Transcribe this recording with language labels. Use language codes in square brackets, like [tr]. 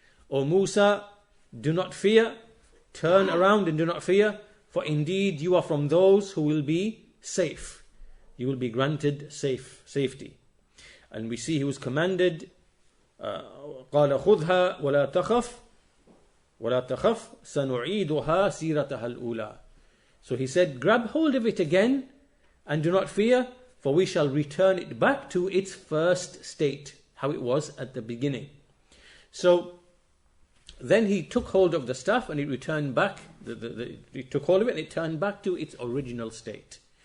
[en] O Moosa, do not fear, turn around and do not fear, for indeed you are from those who will be safe. You will be granted safety. And we see he was commanded, [ar] قال خذها ولا تخف سنعيدها سيرتها الأولى. [en] So he said, grab hold of it again and do not fear, for we shall return it back to its first state, how it was at the beginning. So then he took hold of the staff and it returned back, he took hold of it and it turned back to its original state.